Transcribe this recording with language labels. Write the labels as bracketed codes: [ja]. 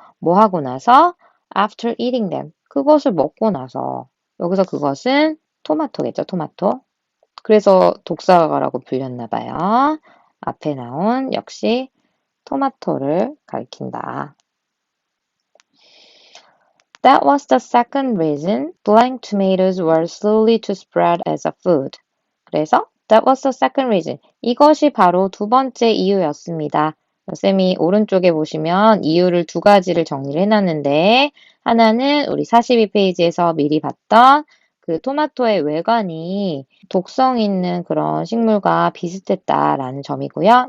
[ko] 뭐 하고 나서? [en] After eating them, [ko] 그것을 먹고 나서. 여기서 그것은 토마토겠죠, 토마토. 그래서 독사과라고 불렸나 봐요. 앞에 나온 역시 토마토를 가리킨다. [en] That was the second reason blank tomatoes were slowly to spread as a food. 그래서 that was the second reason. [ko] 이것이 바로 두 번째 이유였습니다. 쌤이 오른쪽에 보시면 이유를 두 가지를 정리를 해놨는데 하나는 우리 42페이지에서 미리 봤던 그 토마토의 외관이 독성 있는 그런 식물과 비슷했다라는 점이고요.